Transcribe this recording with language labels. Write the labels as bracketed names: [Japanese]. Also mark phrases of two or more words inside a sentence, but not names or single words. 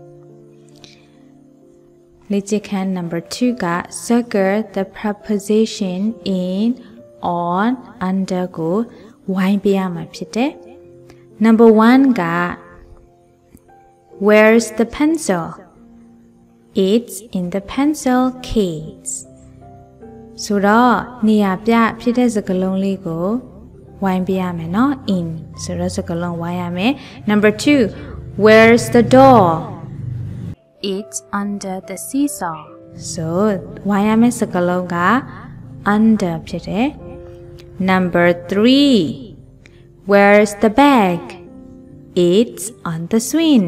[Burmese] လေ့ကျင့်ခန်း number 2 က [English] circle the preposition in on under [Burmese] ကိုဝိုင်းပြရမှာဖြစ်တယ် number 1 က [English] Where's the pencil? It's in the pencil case. [Burmese] ဆိုတော့နေရာပြဖြစ်တဲ့စကားလုံးလေးကိုဝိုင်းပြရမယ်နော် in ဆိုတော့စကားလုံးဝိုင်းရမယ် number 2 [English] Where's the door? It's under the seesaw. [Burmese] So ဝိုင်းရမယ့်စကားလုံးက under ဖြစ်တယ် number 3 [English] Where's the bag? It's on the swing.